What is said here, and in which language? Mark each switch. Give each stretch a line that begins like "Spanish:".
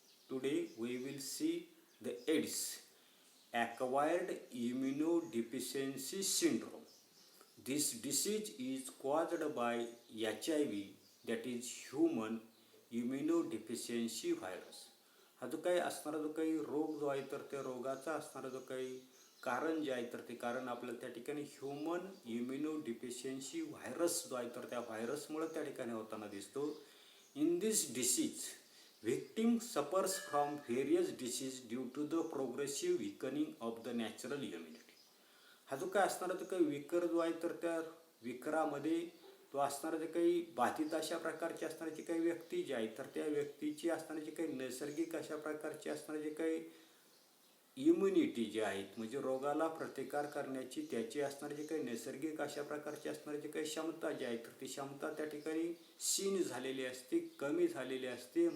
English: Today, we will see the AIDS, acquired immunodeficiency syndrome. This disease is caused by HIV, that is human immunodeficiency virus.
Marathi: हा जो काही असणारा जो काही रोग जो आहे तर त्या रोगाचा असणारा जो काही कारण जे आहे तर ते कारण आपल्याला त्या ठिकाणी ह्युमन इम्युनोडिफिशियन्सी व्हायरस जो आहे तर त्या व्हायरसमुळे त्या ठिकाणी होताना दिसतो.
English: In this disease victim suffers from various disease due to the progressive weakening of the natural immunity.
Marathi: हा जो काय असणारा जो काही विकर जो आहे तर त्या विकरामध्ये तो असणारा जे काही बाधित अशा प्रकारची असणारी जी काही व्यक्ती जी आहे तर त्या व्यक्तीची असणारी जी काही नैसर्गिक अशा प्रकारची असणारी जे काही इम्युनिटी जी आहेत म्हणजे रोगाला प्रतिकार करण्याची त्याची असणारी जी काही नैसर्गिक अशा प्रकारची असणारी जी काही क्षमता जी आहे तर ती क्षमता त्या ठिकाणी क्षीण झालेली असते, कमी झालेली असते.